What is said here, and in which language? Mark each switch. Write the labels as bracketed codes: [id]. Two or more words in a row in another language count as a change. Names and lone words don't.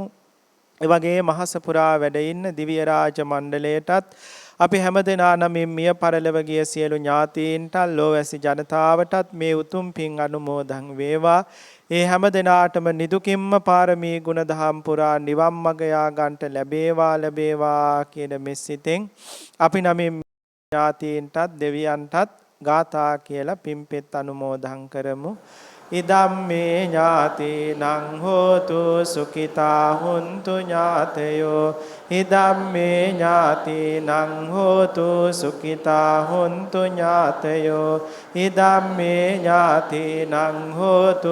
[si] ඒ වගේ මහස පුරා වැඩ ඉන්න දිව්‍ය රාජ මණ්ඩලයටත් අපි හැමදෙනා නමින් මිය පරලොව ගිය සියලු ඥාතීන්ට ලෝවැසි ජනතාවටත් මේ උතුම් පින් අනුමෝදන් වේවා. ඒ හැමදෙනාටම නිදුකින්ම පාරමී ගුණ දහම් පුරා නිවන් මඟ යා ගන්නට ලැබේවා කියන මෙසිතෙන් අපි නමින් ඥාතීන්ටත් දෙවියන්ටත් ගාථා කියලා පින්පෙත් අනුමෝදන් කරමු. [pi] ඉදම්මේ ඥාතීනං හෝතු සුඛිතා හුන්තු ඥාතයෝ ඉදම්මේ ඥාතීනං හෝතු සුඛිතා හුන්තු ඥාතයෝ ඉදම්මේ ඥාතීනං හෝතු